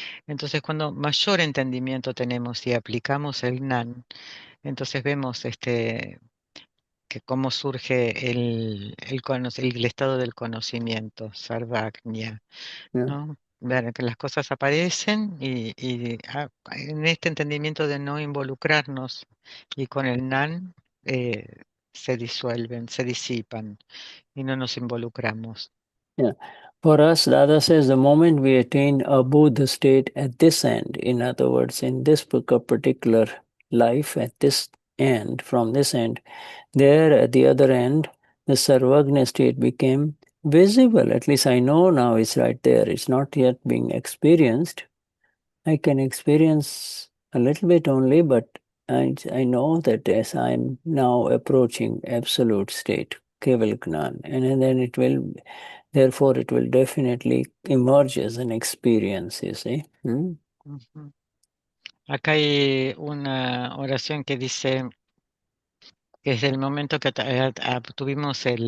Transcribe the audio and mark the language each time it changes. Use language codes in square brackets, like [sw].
[es] Entonces, cuando mayor entendimiento tenemos y aplicamos el Gnan, entonces vemos que cómo surge el estado del conocimiento, sarvagnya, [en] Yeah. [es] ¿no? Ver que las cosas aparecen en este entendimiento de no involucrarnos y con el Gnan se disuelven, se disipan y no nos involucramos. [en] Yeah. For us, Dada says, the moment we attain a Buddha state at this end, in other words, in this particular life, at this end, from this end, there at the other end, the Sarvagna state became visible. At least I know now it's right there. It's not yet being experienced. I can experience a little bit only, but I know that as I'm now approaching absolute state, Keval Gnan, and then it will, therefore it will definitely emerge as an experience, you see. Ujú. [es] Acá hay una oración que dice que desde el momento que tuvimos